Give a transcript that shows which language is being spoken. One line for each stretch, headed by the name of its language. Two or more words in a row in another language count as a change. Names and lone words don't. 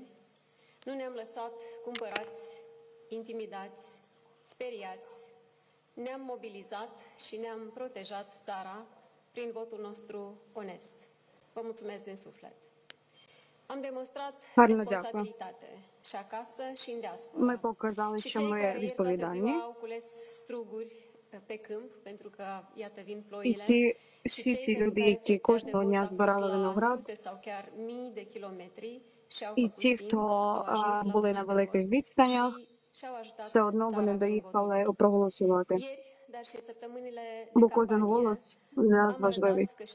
Romanian: Nu ne-am lăsat cumpărați, intimidați, speriați. Ne-am mobilizat și ne-am protejat țara prin votul nostru onest. Vă mulțumesc din suflet. Am demonstrat responsabilitate și acasă și în diaspora.
Ukrainian: Ми показали, що ми відповідальні.
Romanian: Au cules struguri pe câmp pentru că iată vin
Ukrainian: І
Romanian: ploile.
Ukrainian: всі ці люди, які кожного дня збирали виноград, і ті, хто були на великих відстанях, все одно вони доїхали проголосувати. Бо кожен голос для нас важливий.